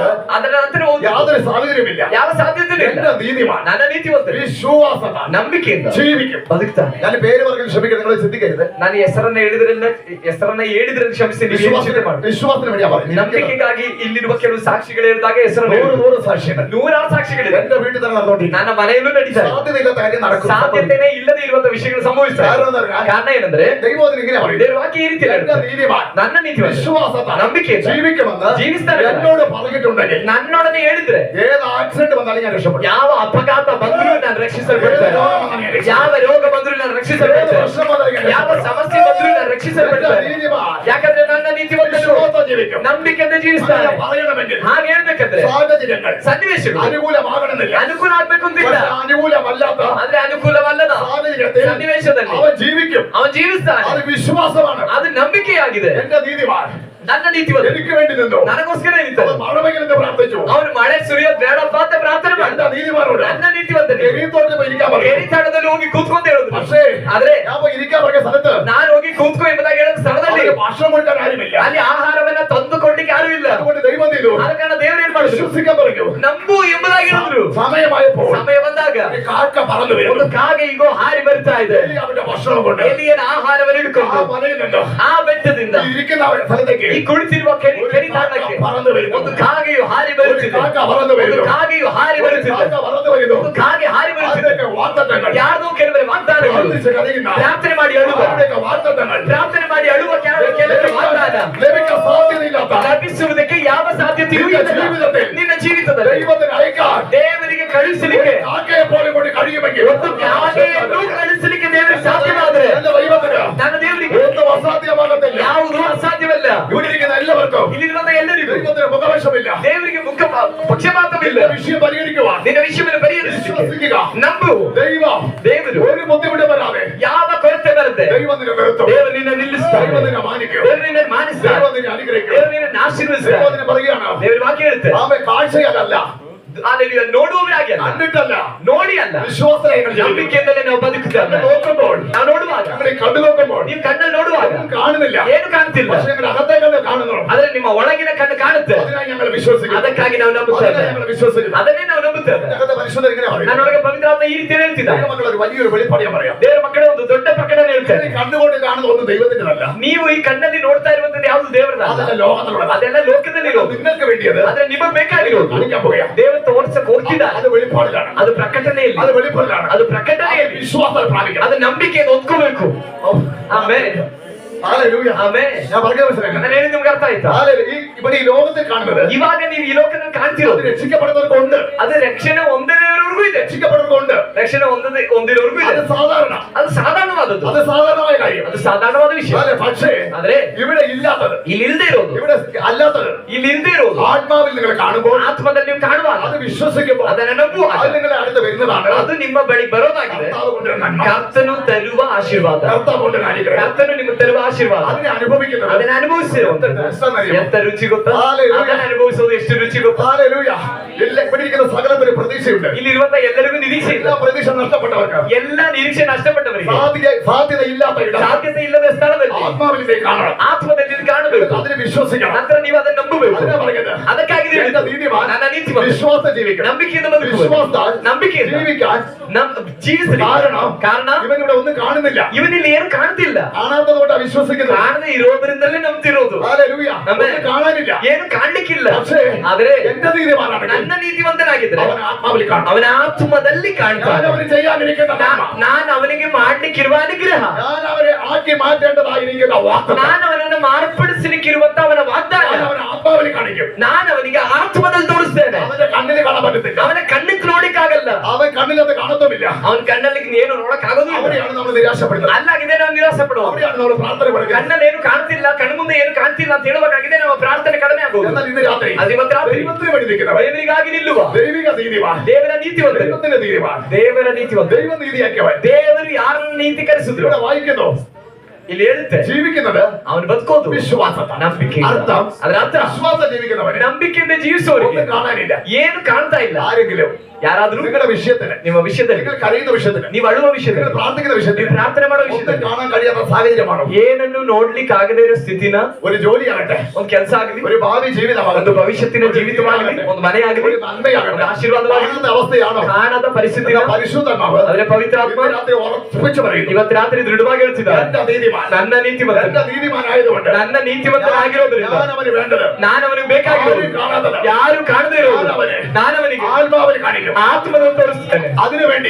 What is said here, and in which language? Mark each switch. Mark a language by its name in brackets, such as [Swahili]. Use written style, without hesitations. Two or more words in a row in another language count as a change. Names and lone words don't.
[Kannada] ಅದರ ನಂತರ [Malayalam] യാതൊരു സാഹചര്യമില്ല. [Kannada] ಯಾವ ಸಾಧ್ಯತೆ ಇಲ್ಲ. [Malayalam] എന്റെ നീതിമാൻ [Kannada] ನನ್ನ ನೀತಿವಂತ [Malayalam] വിശ്വാസത്താൽ [Kannada] ನಂಬಿಕೆಯಿಂದ [Malayalam] ജീവിക്കും. [Kannada] ಬದುಕ್ತಾನೆ. [Malayalam] ഞാൻ പേര് പറഞ്ഞ് ക്ഷമിക്കണം, നിങ്ങൾ ചിന്തിക്കരുത്. [Kannada] ನಾನು ಹೆಸರನ್ನ ಹೇಳಿದ್ರೆ ಕ್ಷಮಿಸಿ. [Malayalam] വിശ്വാസത്തിന് വേണ്ടിയാ പറയുന്നത്. [Kannada] ನಂಬಿಕೆಗಾಗಿ ಇಲ್ಲಿರುವ ಕೆಲವು ಸಾಕ್ಷಿಗಳು ಹೇಳಿದಾಗ ಹೆಸರನ್ನು [Malayalam] 100 സാക്ഷികൾ [Kannada] 100 ಸಾಕ್ಷಿಗಳಿದೆ. [Malayalam] എന്റെ വീട്ടിൽ തന്നെ നടന്നോണ്ടിരിക്കും. [Kannada] ನನ್ನ ಮನೆಯಲ್ಲೂ ನಡೀತಾರೆ. [Malayalam] സാധ്യതയില്ലാത്ത കാര്യം നടക്കും. [Kannada] ಸಾಧ್ಯತೆನೇ ಇಲ್ಲದೆ ಇರುವಂತ ವಿಷಯಗಳು ಸಂಭವಿಸ್ತಾರೆ. ಕಾರಣ ಏನಂದ್ರೆ [Malayalam] ദൈവത്തിന് ഇങ്ങനെ പറയും, [Kannada] ದೇವರ ವಾಕ್ಯ ಈ ರೀತಿ [Malayalam] എന്റെ നീതിമാൻ [Kannada] ನನ್ನ ನೀತಿವಂತ [Malayalam] വിശ്വാസത്താൽ [Kannada] ನಂಬಿಕೆಯಿಂದ [Malayalam] ജീവിക്കുമെന്ന് [Kannada] ಜೀವಿಸ್ತಾರೆ [Malayalam] എന്നോട് പറഞ്ഞിട്ടുണ്ടെങ്കിൽ [Kannada] ನನ್ನೊಡನೆ ಹೇಳಿದ್ರೆ [Malayalam] ഏത് ആക്സിഡന്റ് വന്നാലും ഞാൻ രക്ഷപ്പെടും. [Kannada] ಯಾವ ಅಪಘಾತ ಬಂದರೂ ನಾನು ರಕ್ಷಿಸಲ್ಪಡ್ತೇನೆ, ಯಾವ ರೋಗ ಬಂದರೂ ನಾನು ರಕ್ಷಿಸಲ್ಪಡ್ತೇನೆ, ಯಾವ ಸಮಸ್ಯೆ ಬಂದರೂ ನಾನು ರಕ್ಷಿಸಲ್ಪಡ್ತೇನೆ. ಯಾಕಂದ್ರೆ ನನ್ನ ನೀತಿವಂತನು ನಂಬಿಕೆಯಿಂದ ಜೀವಿಸ್ತಾನೆ. [Malayalam] പറയണമെങ്കിൽ [Kannada] ಹಾಗೆ ಹೇಳ್ಬೇಕಂದ್ರೆ [Malayalam] സാഹചര്യങ്ങൾ [Kannada] ಸನ್ನಿವೇಶಗಳು [Malayalam] അനുകൂലമാകണമെന്നില്ല. [Kannada] ಅನುಕೂಲ ಆಗ್ಬೇಕು ಅಂತಿಲ್ಲ, [Malayalam] അനുകൂലമല്ലാത്ത [Kannada] ಆದ್ರೆ ಅನುಕೂಲವಲ್ಲದ [Malayalam] സാഹചര്യത്തിൽ [Kannada] ಸನ್ನಿವೇಶದಲ್ಲಿ [Malayalam] അവൻ ജീവിക്കും. [Kannada] ಅವನು ಜೀವಿಸ್ತಾನೆ. [Malayalam] അത് വിശ്വാസമാണ്. [Kannada] ಅದು ನಂಬಿಕೆಯಾಗಿದೆ. [Malayalam] എന്റെ നീതിമാൻ [Kannada] ನನ್ನ ನೀತಿವಂತ [Malayalam] എനിക്ക് വേണ്ടി നിന്നു. [Kannada] ನನಗೋಸ್ಕರ ನಿಂತನು. [Malayalam] അവൻ മഴമെങ്കിലും പ്രാർത്ഥിച്ചു. [Kannada] ಅವನು ಮಳೆ ಸುರಿಯೋದು ಬೇಡಪ್ಪ ಅಂತ ಪ್ರಾರ್ಥನೆ ಮಾಡಿದ. [Malayalam] എന്റെ നീതിമാനോട് [Kannada] ನನ್ನ ನೀತಿವಂತನಿಗೆ [Malayalam] എഴുത്തോട്ട് പോയി ഇരിക്കാൻ പറഞ്ഞു. [Kannada] ಎರಿತಾಳದಲ್ಲಿ ಹೋಗಿ ಕೂತ್ಕೊಂಡು ಹೇಳಿದ್ರು. [Malayalam] പക്ഷേ [Kannada] ಆದ್ರೆ [Malayalam] ഞാൻ പോയി ഇരിക്കാൻ പറഞ്ഞ സ്ഥലത്ത് [Kannada] ನಾನು ಹೋಗಿ ಕೂತ್ಕೊ ಎಂಬುದಾಗಿ ಹೇಳಿದ ಸ್ಥಳದಲ್ಲಿ [Malayalam] അവർക്ക് ഭക്ഷണം കൊടുക്കാൻ ആരുമില്ല. [Kannada] ಅಲ್ಲಿ ಆಹಾರವನ್ನ ತಂದುಕೊಡ್ಲಿಕ್ಕೆ ಯಾರು ಇಲ್ಲ. [Malayalam] അതുകൊണ്ട് ദൈവം ചെയ്തു [Kannada] ಆದ ಕಾರಣ ದೇವರು ಏನ್ ಮಾಡಿದ್ರು, [Malayalam] വിശ്വസിക്കാൻ പറഞ്ഞു. [Kannada] ನಂಬು ಎಂಬುದಾಗಿ ಹೇಳಿದ್ರು. [Malayalam] സമയമായപ്പോൾ [Kannada] ಸಮಯ ಬಂದಾಗ [Malayalam] ഒരു കാക്ക പറന്നു [Kannada] ಒಂದು [Malayalam] വരുന്നു. [Kannada] ಕಾಗೆ ಈಗೋ ಹಾರಿ ಬರ್ತಾ ಇದೆ. [Malayalam] എലി അവന്റെ ഭക്ഷണം കൊണ്ട് [Kannada] ಎಲಿಯನ ಆಹಾರವನ್ನು [Malayalam] ആ [Kannada] ಹಿಡ್ಕೊಂಡು [Malayalam] മലയിൽ നിന്ന് [Kannada] ಆ ಬೆಟ್ಟದಿಂದ [Malayalam] ഈ ഇരിക്കുന്ന സ്ഥലത്തേക്ക് [Kannada] ಈ ಕುಳಿತಿರುವ ಕೆರಿತಾಣಕ್ಕೆ [Malayalam] പറന്നു വരുന്നു. [Kannada] ಒಂದು ಕಾಗೆಯು ಹಾರಿ [Malayalam] ഒരു [Kannada] ಬರುತ್ತಿದೆ. [Malayalam] കാക്ക പറന്നു [Kannada] ಒಂದು [Malayalam] വരുന്നു. [Kannada] ಕಾಗೆಯು ಹಾರಿ [Malayalam] ഒരു [Kannada] ಬರುತ್ತಿದೆ. [Malayalam] കാക്ക പറന്നു വരുന്നു. [Kannada] ಒಂದು ಕಾಗೆ ಹಾರಿ ಬರುತ್ತಿದೆ. [Malayalam] അതിനൊക്കെ വാഗ്ദത്തങ്ങൾ. [Kannada] ಯಾರ್ದೋ ಕೆಲವರ ವಾಗ್ದಾನಗಳು, [Malayalam] പ്രാർത്ഥിച്ച് കരയുന്ന [Kannada] ಪ್ರಾರ್ಥನೆ ಮಾಡಿ ಅಳುವ, [Malayalam] അവരുടെയൊക്കെ വാഗ്ദത്തങ്ങൾ [Kannada] ಪ್ರಾರ್ಥನೆ ಮಾಡಿ ಅಳುವ ಕೆಲವರ ವಾಗ್ದಾನ [Malayalam] ലഭിക്കാൻ സാധ്യതയില്ലാത്ത [Kannada] ಲಭಿಸುವುದಕ್ಕೆ ಯಾವ ಸಾಧ್ಯತೆಯೂ ಇಲ್ಲ. ನಿನ್ನ ಜೀವಿತದಲ್ಲಿ [Malayalam] ദൈവത്തിന് അയക്കാൻ [Kannada] ದೇವರಿಗೆ ಕಳುಹಿಸಲಿಕ್ಕೆ [Malayalam] കാക്കയെ പോലെ കൊണ്ട് കഴിയുമെങ്കിൽ [Kannada] ಒಂದು ಕಾಗೆಯನ್ನು ಕಳುಹಿಸಲಿಕ್ಕೆ ದೇವರಿಗೆ ಸಾಧ್ಯವಾದರೆ [Malayalam] എന്റെ ദൈവത്തിന് [Kannada] ನನ್ನ ದೇವರಿಗೆ [Malayalam] ഒന്നും അസാധ്യമാകത്തില്ല. [Kannada] ಯಾವುದೂ ಅಸಾಧ್ಯವಲ್ಲ. [Malayalam] ഇവിടെ ഇരിക്കുന്ന എല്ലാവർക്കും [Kannada] ಇಲ್ಲಿರುವಂತ ಎಲ್ಲರಿಗೂ [Malayalam] ദൈവത്തിന് മുഖവശമില്ല. [Kannada] ದೇವರಿಗೆ ಮುಖ ಪಕ್ಷಪಾತವಿಲ್ಲ. [Malayalam] എന്റെ വിഷയം പരിഹരിക്കുവാൻ [Kannada] ನಿನ್ನ ವಿಷಯವನ್ನು ಪರಿಹರಿಸಲಿಕ್ಕೆ [Malayalam] വിശ്വസിക്കുക. [Kannada] ನಂಬು. [Malayalam] ദൈവം [Kannada] ದೇವರು [Malayalam] ഒരു ബുദ്ധിമുട്ട് വരാതെ [Kannada] ಯಾವ ಕೊರತೆ ಬರುತ್ತೆ [Malayalam] ദൈവം നിന്നെ നിർത്തും. [Kannada] ದೇವರು ನಿನ್ನ ನಿಲ್ಲಿಸ್ತಾರೆ. [Malayalam] ദൈവം നിന്നെ മാനിക്കും. [Kannada] ದೇವರು ನಿನ್ನ ಮಾನಿಸ್ತಾರೆ. [Malayalam] ദൈവം നിന്നെ അനുഗ്രഹിക്കും. [Kannada] ದೇವರು ನಿನ್ನ ಆಶೀರ್ವದಿಸ್ತಾರೆ. [Malayalam] ദൈവം നിന്നെ പറയുകയാണ്, [Kannada] ದೇವರು ವಾಕ್ಯ ಹೇಳುತ್ತೆ, [Malayalam] അവൻ കാഴ്ചയല്ല, [Kannada] ಹಾಲೆಲೂಯಾ, ನೋಡುವವರಾಗಿ ಅಲ್ಲ, [Malayalam] കണ്ടിട്ടല്ല, [Kannada] ನೋಡಿ ಅಲ್ಲ, [Malayalam] വിശ്വാസങ്ങൾ [Kannada] ನಂಬಿಕೆಯಿಂದಲೇ ನಾವು ಬದುಕುತ್ತೇವೆ. [Malayalam] നോക്കുമ്പോൾ [Kannada] ನಾವು ನೋಡುವಾಗ, [Malayalam] ഞങ്ങളെ കണ്ടു നോക്കുമ്പോൾ [Kannada] ನೀವು ಕಣ್ಣಲ್ಲಿ ನೋಡುವಾಗ [Malayalam] ഒന്നും കാണുന്നില്ല. [Kannada] ಏನು ಕಾಣ್ತಿಲ್ಲ, [Malayalam] പക്ഷേ ഞങ്ങളുടെ അകത്തേക്കല്ലേ കാണുന്നു. [Kannada] ಆದ್ರೆ ನಿಮ್ಮ ಒಳಗಿನ ಕಣ್ಣು ಕಾಣುತ್ತೆ. [Malayalam] അതിനായി ഞങ്ങൾ വിശ്വസിക്കുന്നു. [Kannada] ಅದಕ್ಕಾಗಿ ನಾವು ನಂಬುತ್ತೇವೆ. [Malayalam] അതിനായി ഞങ്ങൾ വിശ്വസിക്കുന്നു. [Kannada] ಅದನ್ನೇ ನಾವು ನಂಬುತ್ತೇವೆ. [Malayalam] ഞങ്ങളുടെ പരിശുദ്ധൻ ഇങ്ങനെ പറയും. [Kannada] ನನ್ನೊಳಗೆ ಪವಿತ್ರಾತ್ಮ ಈ ರೀತಿ ಹೇಳ್ತಿದ್ದ, [Malayalam] ദൈവമക്കൾ ഒരു വലിയൊരു വെളിപ്പാട് ഞാൻ പറയാം. [Kannada] ದೇವರ ಮಕ್ಕಳೇ ಒಂದು ದೊಡ್ಡ ಪ್ರಕಟಣೆ ಹೇಳ್ತಾರೆ. [Malayalam] ഈ കണ്ണുകൊണ്ട് കാണുന്ന ഒന്നും ദൈവത്തിൻ്റെതല്ല. [Kannada] ನೀವು ಈ ಕಣ್ಣಲ್ಲಿ ನೋಡ್ತಾ ಇರುವಂತದ್ದು ಯಾವುದು ದೇವರದಲ್ಲ, [Malayalam] അതല്ല ലോകത്തിലുള്ളത്. [Kannada] ಅದೆಲ್ಲ ಲೋಕದಲ್ಲಿರೋದು. [Malayalam] നിങ്ങൾക്ക് വേണ്ടിയത് [Kannada] ಆದ್ರೆ ನಿಮಗೆ ಬೇಕಾಗಿರೋದು [Malayalam] കാണിക്കാൻ പോവുകയാ. [Kannada] ದೇವರು ತೋರ್ಸಕ್ಕೆ ಹೋಗ್ತಿದ್ದ. [Malayalam] അത് വെളിപ്പാടിലാണ്. [Kannada] ಅದು ಪ್ರಕಟಣೆಯಲ್ಲಿ, [Malayalam] അത് വെളിപ്പാടിലാണ്. [Kannada] ಅದು ಪ್ರಕಟಣೆಯಲ್ಲಿ [Malayalam] വിശ്വാസം പ്രാപിക്കണം. [Kannada] ಅದು ನಂಬಿಕೆಯನ್ನು ಒತ್ಕೋಬೇಕು. ಆಮೇಲೆ [Malayalam] ഹല്ലേലൂയ. [Kannada] ಆಮೇಲೆ [Malayalam] ഞാൻ പറഞ്ഞ മനസ്സിലാക്കണം. [Kannada] ನಾನು ಹೇಳಿದ ನಿಮ್ಗೆ ಅರ್ಥ ಆಯ್ತಾ? [Malayalam] ഇവിടെ ഈ ലോകത്തിൽ കാണുന്നത് [Kannada] ಇವಾಗ ನೀವು ಈ ಲೋಕದಲ್ಲಿ [Malayalam] അത് [Kannada] ಕಾಣ್ತಿರೋದು [Malayalam] രക്ഷിക്കപ്പെടുന്നവർക്കുണ്ട്. [Kannada] ಅದು ರಕ್ಷಣೆ ಹೊಂದಿರೋರ್ಗೂ ಇದೆ, [Malayalam] രക്ഷിക്കപ്പെടുന്നവർക്കുണ്ട്. [Kannada] ರಕ್ಷಣೆ ಹೊಂದಿರೋರ್ಗೂ ಇದೆ. [Malayalam] അത് സാധാരണ, [Kannada] ಅದು ಸಾಧಾರಣವಾದದ್ದು, [Malayalam] അത് സാധാരണമായ കാര്യം. [Kannada] ಅದು ಸಾಧಾರಣವಾದ ವಿಷಯ. [Malayalam] പക്ഷേ [Kannada] ಆದ್ರೆ [Malayalam] ഇവിടെ ഇല്ലാത്തത്, [Kannada] ಇಲ್ಲಿ ಇಲ್ದೇ ಇರೋದು, [Malayalam] ഇവിടെ അല്ലാത്തത്, [Kannada] ಇಲ್ಲಿ ಇಲ್ದೇ ಇರೋದು [Malayalam] ആത്മാവിൽ നിങ്ങൾ കാണുമ്പോൾ, [Kannada] ಆತ್ಮದಲ್ಲಿ ನೀವು ಕಾಣುವಾಗ, [Malayalam] അത് വിശ്വസിക്കുമ്പോൾ, [Kannada] ಅದನ್ನ ನಂಬುವಾಗ [Malayalam] അത് നിങ്ങളെ അടുത്ത് വരുന്നതാണ്. [Kannada] ಅದು ನಿಮ್ಮ ಬಳಿ ಬರೋದಾಗಿದೆ. [Malayalam] കർത്താവ് കൊണ്ടുവരുന്ന നന്മ. [Kannada] ಕರ್ತನು ತರುವ ಆಶೀರ್ವಾದ, [Malayalam] കർത്താവ് കൊണ്ടുവരുന്ന അനുഗ്രഹം. [Kannada] ಕರ್ತನು ನಿಮಗೆ ತರುವ ಆಶೀರ್ವಾದ, [Malayalam] അതിനെ അനുഭവിക്കുന്നത് [Kannada] ಅದನ್ನ ಅನುಭವಿಸಿರೋ ಎಂತ ರುಚಿ ಗೊತ್ತಾ? ಅದನ್ನ ಅನುಭವಿಸೋದು ಎಷ್ಟು ರುಚಿ ಗೊತ್ತಾ? [Malayalam] ഹല്ലേലൂയ. ഇവിടെ ഇരിക്കുന്ന സകലത്തിന് പ്രതീക്ഷയുണ്ട്. [Kannada] ಇಲ್ಲಿರುವಂತ ಎಲ್ಲರಿಗೂ ನಿರೀಕ್ಷೆ ಇಲ್ಲ. [Malayalam] എല്ലാ പ്രതീക്ഷ നഷ്ടപ്പെട്ടവർക്ക്, [Kannada] ಎಲ್ಲ ನಿರೀಕ್ಷೆ ನಷ್ಟಪಟ್ಟವರಿಗೆ, [Malayalam] സാധ്യതയില്ലാത്ത ഇടം [Kannada] ಸಾಧ್ಯತೆ ಇಲ್ಲದ ಸ್ಥಳದಲ್ಲಿ [Malayalam] ആത്മാവിലേക്ക് കാണണം. [Kannada] ಆತ್ಮದಲ್ಲಿ ಇದು ಕಾಣಬೇಕು. [Malayalam] അതിനെ വിശ്വസിക്കണം. [Kannada] ನಂತರ ನೀವು ಅದನ್ನು ನಂಬಬೇಕು. [Malayalam] അതിനാ പറയുന്നത്, [Kannada] ಅದಕ್ಕಾಗಿ [Malayalam] എന്റെ നീതിമാൻ [Kannada] ನನ್ನ ನೀತಿವಂತ [Malayalam] വിശ്വാസം ജീവിക്കണം. [Kannada] ನಂಬಿಕೆಯಿಂದ ಬದುಕುವ, [Malayalam] വിശ്വാസത്താൽ [Kannada] ನಂಬಿಕೆಯಿಂದ [Malayalam] ജീവിക്കാൻ [Kannada] ಜೀವಿಸಲಿ. ಕಾರಣ [Malayalam] ഇവൻ ഇവിടെ ഒന്നും കാണുന്നില്ല. [Kannada] ಇವನಲ್ಲಿ ಏನು ಕಾಣ್ತಿಲ್ಲ, [Malayalam] കാണാത്തതുകൊണ്ട് വിശ്വസിക്കുന്നത്. [Kannada] ಕಾಣದೇ ಇರೋದ್ರಿಂದಲೇ ನಂಬ್ತಿರೋದು. [Malayalam] ഹല്ലേലൂയ. ആമേൻ. ഒന്നും കാണാനില്ല. [Kannada] ಏನು ಕಾಣ್ಲಿಕ್ಕಿಲ್ಲ. [Malayalam] പക്ഷേ [Kannada] ಆದ್ರೆ [Malayalam] എന്റെ നീതിമാനാണെങ്കിൽ [Kannada] ನನ್ನ ನೀತಿವಂತನಾಗಿದ್ರೆ [Malayalam] അവൻ ആത്മാവിൽ കാണും. [Kannada] ಅವನ ಆತ್ಮದಲ್ಲಿ [Malayalam] ഞാൻ [Kannada] ಕಾಣ್ತಾನೆ. [Malayalam] അവന് ചെയ്യാനിരിക്കുന്ന നന്മ, [Kannada] ನಾನು ಅವನಿಗೆ ಮಾಡ್ಲಿಕ್ಕಿರುವ ಅನುಗ್ರಹ, [Malayalam] ഞാൻ അവരെ ആക്കി മാറ്റേണ്ടതായിരിക്കുന്ന വാഗ്ദത്തം, [Kannada] ನಾನು ಅವನನ್ನು ಮಾರ್ಪಡಿಸಲಿಕ್ಕಿರುವಂತ ಅವನ ವಾಗ್ದಾನ [Malayalam] ഞാൻ അവനെ ആത്മാവിൽ കാണിക്കും. [Kannada] ನಾನು ಅವನಿಗೆ ಆತ್ಮದಲ್ಲಿ ತೋರಿಸ್ತೇನೆ. [Malayalam] അവന്റെ കണ്ണിന് കാണാൻ പറ്റത്തില്ല. [Kannada] ಅವನ ಕಣ್ಣಿಗೆ ನೋಡಿಕ್ಕಾಗಲ್ಲ, [Malayalam] അവൻ കണ്ണിലത് കാണത്തുമില്ല. [Kannada] ಅವನ ಕಣ್ಣಲ್ಲಿ ಏನು ನೋಡಕ್ ಆಗೋದಿಲ್ಲ. [Malayalam] അവിടെയാണ് നമ്മൾ നിരാശപ്പെടുന്നത്. [Kannada] ಅಲ್ಲಾಗಿದೆ ನಾವು ನಿರಾಸೆ ಪಡುವ. [Malayalam] അവിടെയാണ് നമ്മൾ പ്രാർത്ഥന പഠിക്കുന്നത്. [Kannada] ಕಣ್ಣಲ್ಲಿ ಏನು ಕಾಣ್ತಿಲ್ಲ, ಕಣ್ಣು ಮುಂದೆ ಏನು ಕಾಣ್ತಿಲ್ಲ ಅಂತ ಹೇಳಬೇಕಾಗಿದೆ, ನಮ್ಮ ಪ್ರಾರ್ಥನೆ ಕಡಿಮೆ ಆಗೋದು. [Malayalam] എന്നാൽ ഇന്ന് രാത്രി [Kannada] ಅದು ಇವತ್ತು ರಾತ್ರಿ [Malayalam] ദൈവത്തിന് വേണ്ടി നിൽക്കുന്നവർ, [Kannada] ದೇವರಿಗಾಗಿ ನಿಲ್ಲುವ, [Malayalam] ദൈവിക നീതിമാൻ, [Kannada] ದೇವರ ನೀತಿವಂತ, [Malayalam] ദൈവത്തിന്റെ നീതിമാൻ, [Kannada] ದೇವರ ನೀತಿವಂತ, [Malayalam] ദൈവ നീതിയാക്കിയവൻ [Kannada] ದೇವರು ಯಾರನ್ನು ನೀತೀಕರಿಸಿದ್ರು [Malayalam] ഇവിടെ വായിക്കുന്നു. [Kannada] ಇಲ್ಲಿ ಹೇಳುತ್ತೆ, [Malayalam] ജീവിക്കുന്നത് [Kannada] ಅವನು ಬದುಕೋದು [Malayalam] വിശ്വാസത്താൽ. [Kannada] ನಂಬಿಕೆ. [Malayalam] അർത്ഥം, [Kannada] ಅದರ ಅರ್ಥ [Malayalam] വിശ്വാസം ജീവിക്കുന്നവന് [Kannada] ನಂಬಿಕೆಯಿಂದ ಜೀವಿಸುವವರಿಗೆ [Malayalam] ഒന്നും കാണാനില്ല. [Kannada] ಏನು ಕಾಣ್ತಾ ಇಲ್ಲ. [Malayalam] ആരെങ്കിലും [Kannada] ಯಾರಾದ್ರೂ [Malayalam] നിങ്ങളുടെ വിഷയത്തിന്, [Kannada] ನಿಮ್ಮ ವಿಷಯದಲ್ಲಿ, [Malayalam] നിങ്ങൾ കരയുന്ന വിഷയത്തിന്, [Kannada] ನೀವು ಅಳುವ [Malayalam] നിങ്ങൾ [Kannada] ವಿಷಯದಲ್ಲಿ, [Malayalam] പ്രാർത്ഥിക്കുന്ന വിഷയത്തിന്, [Kannada] ನೀವು ಪ್ರಾರ್ಥನೆ ಮಾಡೋ [Malayalam] ഒന്നും [Kannada] ವಿಷಯದಲ್ಲಿ [Malayalam] കാണാൻ കഴിയാത്ത സാഹചര്യമാണോ? [Kannada] ಏನನ್ನು ನೋಡ್ಲಿಕ್ಕೆ ಆಗದೇ ಇರೋ ಸ್ಥಿತಿನ, [Malayalam] ഒരു ജോലിയാകട്ടെ, [Kannada] ಒಂದು ಕೆಲಸ ಆಗಲಿ, [Malayalam] ഒരു ഭാവി [Kannada] ಒಂದು [Malayalam] ജീവിതമാകട്ടെ, [Kannada] ಭವಿಷ್ಯತ್ತಿನ ಜೀವಿತವಾಗಲಿ, ಒಂದು ಮನೆ ಆಗಲಿ, [Malayalam] ഒരു നന്മയാകട്ടെ, [Kannada] ಒಂದು ಆಶೀರ್ವಾದವಾಗಲಿ, [Malayalam] കാണാത്ത അവസ്ഥയാണോ? [Kannada] ಕಾಣದ ಪರಿಸ್ಥಿತಿ, [Malayalam] നിങ്ങളുടെ പരിശുദ്ധാത്മാവ് [Kannada] ಅದರ ಪವಿತ್ರಾತ್ಮ [Malayalam] ഇന്ന് രാത്രി ഉറപ്പിച്ചു പറയുന്നു, [Kannada] ಇವತ್ತು ರಾತ್ರಿ ದೃಢವಾಗಿ ಹೇಳ್ತಿದ್ದಾರೆ, [Malayalam] എന്റെ നീതിമാൻ, [Kannada] ನನ್ನ ನೀತಿವಂತ, [Malayalam] എന്റെ നീതിമാനായതുകൊണ്ട് [Kannada] ನನ್ನ ನೀತಿವಂತನಾಗಿರೋದ್ರಿಂದ [Malayalam] ഞാൻ അവന് വേണ്ടത്, [Kannada] ನಾನು ಅವನಿಗೆ ಬೇಕಾಗಿರೋದು, [Malayalam] ആരും കാണാത്തത്, [Kannada] ಯಾರು ಕಾಣದೇ ಇರೋದು ನಾನು ಅವನಿಗೆ [Malayalam] ആത്മാവിൽ കാണിക്കും. [Kannada] ಆತ್ಮದಲ್ಲಿ ತೋರಿಸ್ತೇನೆ. [Malayalam] അതിനുവേണ്ടി